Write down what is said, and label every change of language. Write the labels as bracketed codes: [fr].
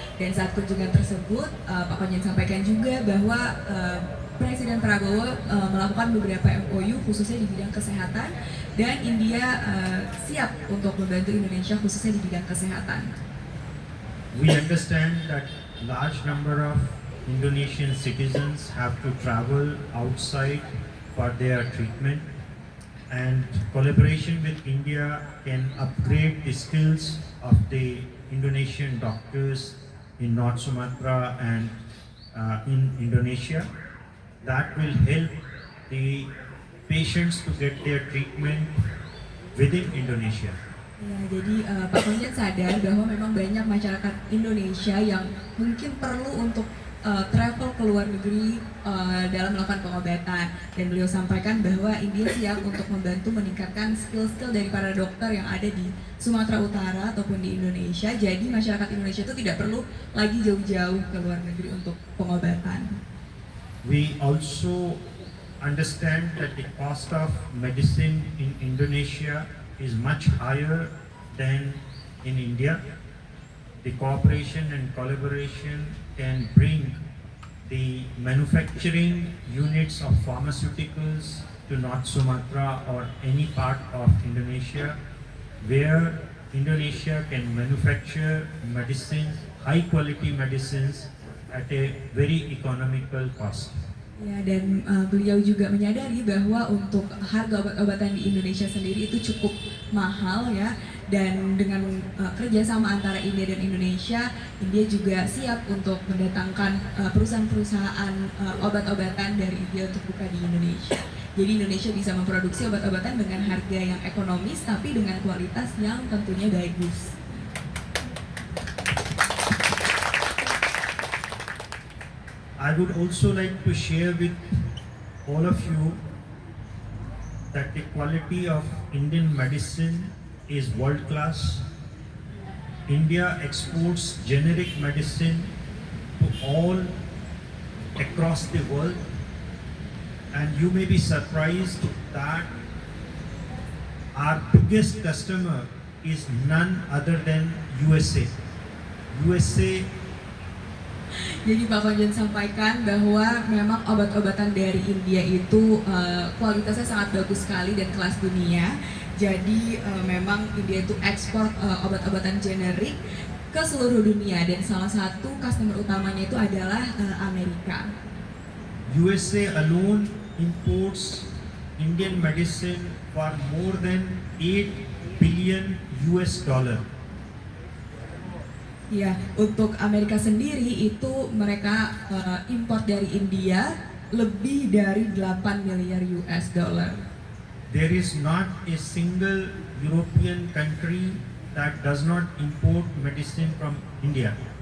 [id] Dan saat kunjungan tersebut, Pak Komjen sampaikan juga bahwa Presiden Prabowo melakukan beberapa MOU khususnya di bidang kesehatan dan India siap untuk membantu Indonesia khususnya di bidang kesehatan. [en] We understand that large number of Indonesian citizens have to travel outside for their treatment, and collaboration with India can upgrade the skills of the Indonesian doctors in North Sumatra and in Indonesia. That will help the patients to get their treatment within Indonesia. [id] Ya, jadi Pak Komjen sadar bahwa memang banyak masyarakat Indonesia yang mungkin perlu untuk travel ke luar negeri dalam melakukan pengobatan, dan beliau sampaikan bahwa India siap untuk membantu meningkatkan skill-skill dari para dokter yang ada di Sumatera Utara ataupun di Indonesia. Jadi masyarakat Indonesia itu tidak perlu lagi jauh-jauh ke luar negeri untuk pengobatan. [en] We also understand that the cost of medicine in Indonesia is much higher than in India. The cooperation and collaboration can bring the manufacturing units of pharmaceuticals to North Sumatra or any part of Indonesia, where Indonesia can manufacture medicines, high quality medicines at a very economical cost. [id] Ya, dan beliau juga menyadari bahwa untuk harga obat-obatan di Indonesia sendiri itu cukup mahal ya, dan dengan kerjasama antara India dan Indonesia, India juga siap untuk mendatangkan perusahaan-perusahaan obat-obatan dari India untuk buka di Indonesia. Jadi Indonesia bisa memproduksi obat-obatan dengan harga yang ekonomis tapi dengan kualitas yang tentunya bagus. [en] I would also like to share with all of you that the quality of Indian medicine is world class, India exports generic medicine to all across the world, and you may be surprised that our biggest customer is none other than USA. USA [id] Jadi Pak Konjen sampaikan bahwa memang obat-obatan dari India itu kualitasnya sangat bagus sekali dan kelas dunia. Jadi memang India itu ekspor obat-obatan generik ke seluruh dunia dan salah satu customer utamanya itu adalah Amerika. [en] USA alone imports Indian medicine for more than 8 billion US dollar. [id] Ya, untuk Amerika sendiri itu mereka impor dari India lebih dari 8 miliar US dollar. [en] There is not a single European country that does not import medicine from India.